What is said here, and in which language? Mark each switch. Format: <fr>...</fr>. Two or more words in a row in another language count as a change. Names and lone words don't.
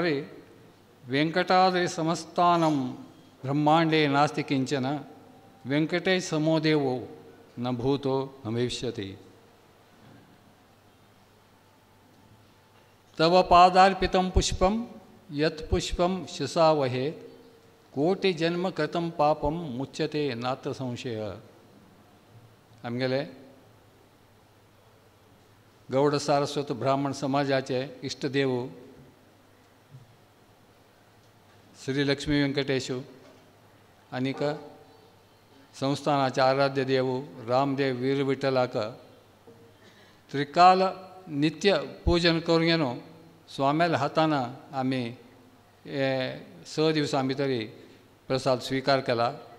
<sa>वेंकटाद्रि समस्थानं ब्रह्मांडे नास्ति किंचन वेंकटेश समो देवो न भूतो न भविष्यति तव पादार्पितं पुष्पं यत् पुष्पं शिसावहे कोटि जन्म कृतं पापं मुच्यते नात्र संशय</sa> <kok>आमगेले गौड सारस्वत ब्राह्मण समाजाचे इष्टदेव श्री लक्ष्मी व्यंकटेशु आनीक संस्थानाचे आराध्य देव रामदेव वीर विठ्ठलाक त्रिकाल नित्य पूजन करून घेवन स्वाम्याल्या हातान आमी हे 6 दिवसां भितरी प्रसाद स्वीकार केला</kok>